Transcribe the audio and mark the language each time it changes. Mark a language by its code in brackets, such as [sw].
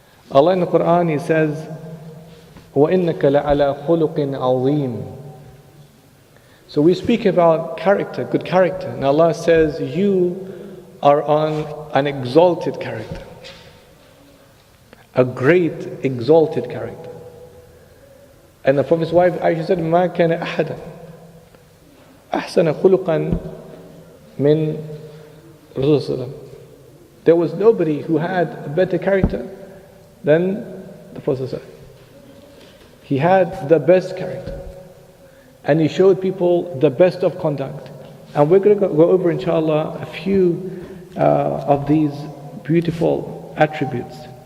[en] Allah in the Quran, He says, [ar] وَإِنَّكَ لَعَلَى خُلُقٍ عَظِيمٍ. [en] So we speak about character, good character, and Allah says you are on an exalted character, a great exalted character. And the Prophet's wife Aisha said, [ar] مَا كَانَ أَحَدًا أَحْسَنَ خُلُقًا مِنْ رَسُولِ. [en] There was nobody who had a better character than the Prophet. He had the best character, and he showed people the best of conduct. And we're going to go over, inshallah, a few of these beautiful attributes.